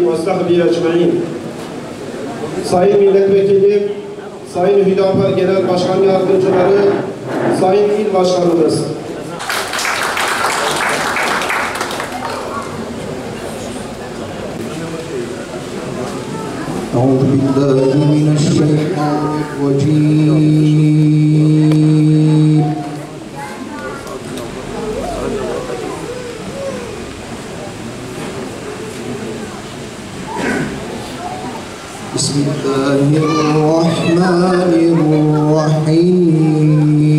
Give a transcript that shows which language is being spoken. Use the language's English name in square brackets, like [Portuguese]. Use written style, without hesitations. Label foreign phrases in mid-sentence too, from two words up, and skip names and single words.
[Arabic] صحبه أجمعين. [Turkish] Sayın Milletvekilim, Sayın Hüdapar Genel Başkan Yardımcıları, Sayın İl Başkanımız. [Arabic] أعوذ بالله من الشيطان الرجيم بسم الله الرحمن الرحيم